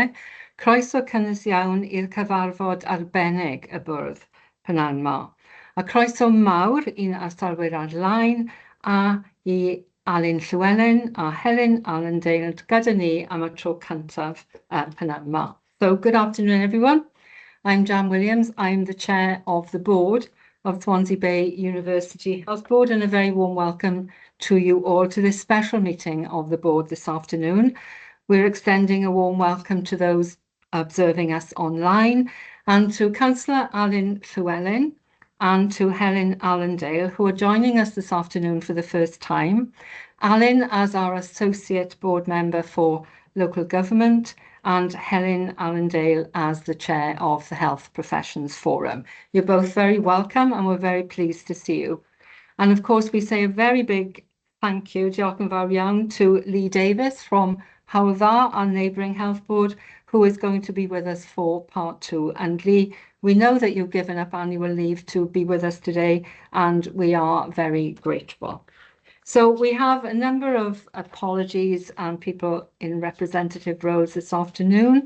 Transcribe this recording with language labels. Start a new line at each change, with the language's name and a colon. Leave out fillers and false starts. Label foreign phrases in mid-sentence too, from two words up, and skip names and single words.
Welsh: Croeso cynnes iawn i'r cyfarfod arbennig y Bwrdd Pnawn 'ma. A croeso mawr i'n arsylwyr ar-lein a i Alun Llywelyn a Helen Allendale gyda ni am y tro cyntaf pnawn 'ma.
English: So, good afternoon, everyone. I'm Jan Williams. I'm the chair of the board of Swansea Bay University Health Board, and a very warm welcome to you all to this special meeting of the board this afternoon. We're extending a warm welcome to those observing us online and to Councillor Alun Llywelyn and to Helen Allendale, who are joining us this afternoon for the first time. Alun as our Associate Board Member for Local Government, and Helen Allendale as the chair of the Health Professions Forum. You're both very welcome and we're very pleased to see you. And of course, we say a very big thank you,
Welsh: diolch yn fawr iawn,
English: to Lee Davis from Hywel Dda, our neighbouring health board, who is going to be with us for part 2. And Lee, we know that you've given up annual leave to be with us today, and we are very grateful. So we have a number of apologies and people in representative roles this afternoon.